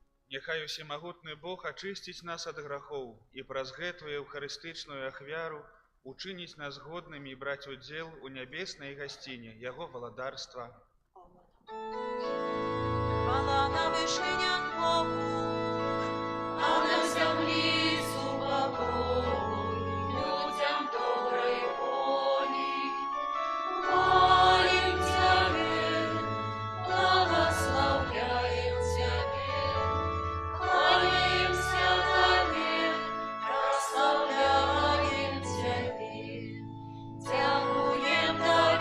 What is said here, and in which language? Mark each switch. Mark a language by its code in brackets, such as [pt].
[be] Няхай усемагутны Бог ачысціць нас ад грахоў і праз гэтую еўхарыстычную ахвяру учыніць нас годнымі і браць удзел у нябеснай гасціне Яго валадарства. [uk] Хвала на вишенях Богу, а на землі супокой, людям доброї волі. Молим Тебе, благословляем Тебе, кланяемся Тебе, прославляем Тебе, дякуем Тебе.